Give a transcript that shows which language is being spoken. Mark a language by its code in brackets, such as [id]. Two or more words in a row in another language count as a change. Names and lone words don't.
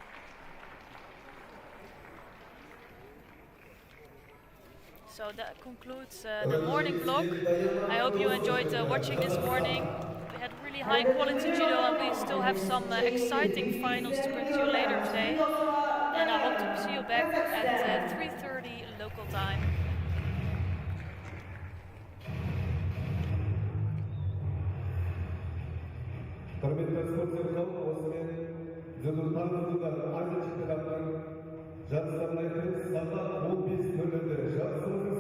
[en] So that concludes the morning vlog. I hope you enjoyed watching this morning. We had really really high quality judo, and we still have some exciting finals to bring to you later today. And I hope to see you back at 3:30 local time. [kk] Құрметті спортсмен қауым, осымен дзюдодан Азия чемпионатының жарыстарына кіріп сағат 15:00-де жарыс